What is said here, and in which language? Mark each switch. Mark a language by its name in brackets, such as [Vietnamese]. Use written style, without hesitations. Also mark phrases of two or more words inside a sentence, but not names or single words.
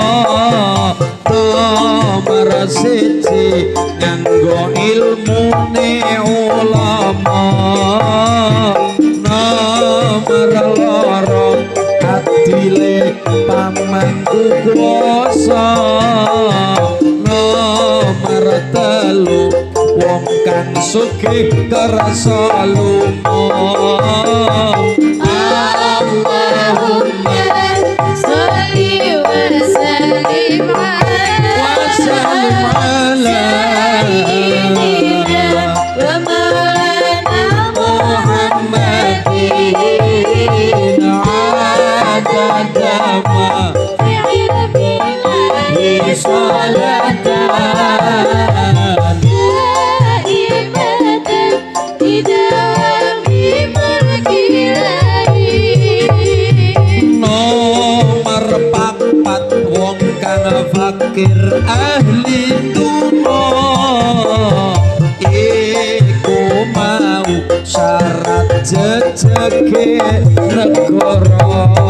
[Javanese] nomor siji nganggo ilmune ulama nomor loro adile pamangku kuwasa nomor telu wong kang sugih kersa lumah [Arabic] اللهم صل وسلم على سيدنا ومولانا محمد عدد ما في علمه [Javanese] salatan nomor papat wong kang fakir ahli dunya iku mau syarat jejege negara